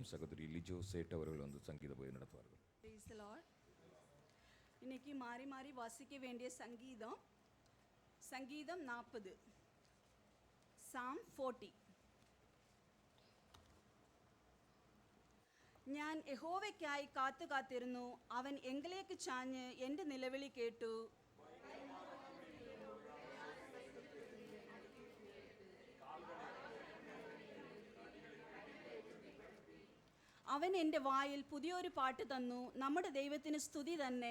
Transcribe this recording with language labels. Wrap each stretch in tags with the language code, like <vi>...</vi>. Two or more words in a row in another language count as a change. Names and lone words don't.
<ta>சகோதரி லிஜோ சேட் அவர்கள் வந்து சங்கீத பகுதி நடத்துவார்கள். இன்னைக்கு மாறி மாறி வாசிக்க வேண்டிய சங்கீதம் 40, Psalm 40.</ta> <ml>ഞാൻ യഹോവയ്ക്കായി കാത്തിരുന്നു, അവൻ എങ്കിലേക്ക് ചാഞ്ഞ് എൻ്റെ നിലവിളി കേട്ടു. അവൻ എൻ്റെ വായിൽ പുതിയൊരു പാട്ട് തന്നു, നമ്മുടെ ദൈവത്തിന് സ്തുതി തന്നെ.</ml>